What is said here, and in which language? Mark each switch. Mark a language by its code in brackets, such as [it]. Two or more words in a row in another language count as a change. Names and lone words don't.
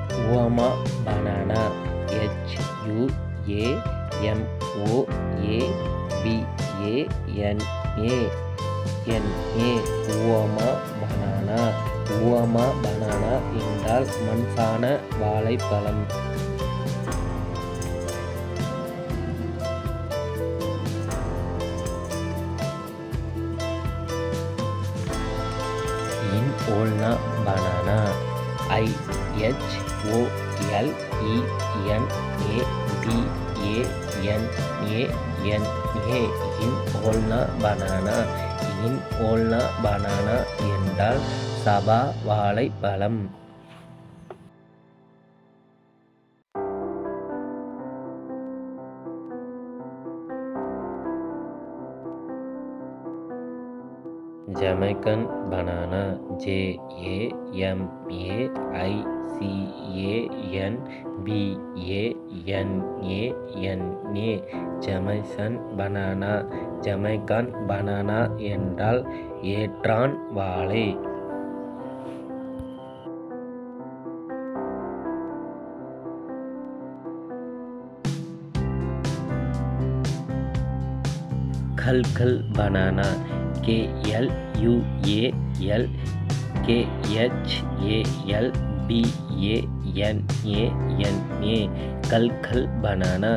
[ta] உவமா பனானா HUAMOABANA உவமா பனானா. உவமா பனானா என்றால் மண்பான வாழைப்பழம். Inolna banana IHOLENABANANA Inolna banana. Inolna banana என்றால் சபா வாழைப்பழம். Jamaican banana JAMAICANBANANA Jamaican banana. Jamaican banana என்றால் ஏற்றான் வாழை. கல்கல் banana KLUALKHALBANANA கல்கல் banana.